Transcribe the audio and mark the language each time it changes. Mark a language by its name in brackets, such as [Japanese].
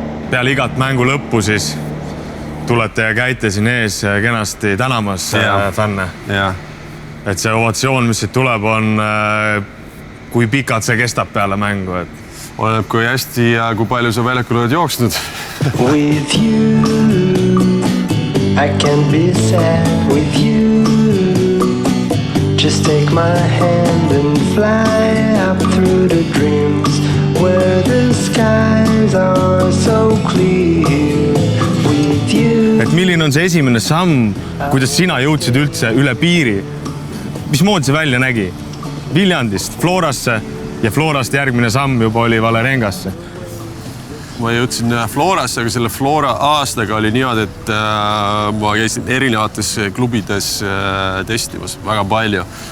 [Estonian] Peale igat mängu lõppu siis tulete ja käite siin ees kenasti tänamas fänne. Et see ovatsioon, mis siit tuleb, on kui pikalt see kestab peale mängu. Oleneb kui hästi ja kui palju sa väljakul oled jooksnud. [English] With you I can be sad with you. Just take my hand and fly up through the dreams where the skies are so clear with you. [Estonian] Et milline on see esimene samm, kuidas sina jõudsid üldse üle piiri? Mismoodi see välja nägi? Viljandist Florasse ja Florast järgmine samm juba oli Valerengasse. Ma jõudsin Florasse, aga selle Flora aastaga oli niimoodi, et ma käisin erinevates klubides testimas väga palju.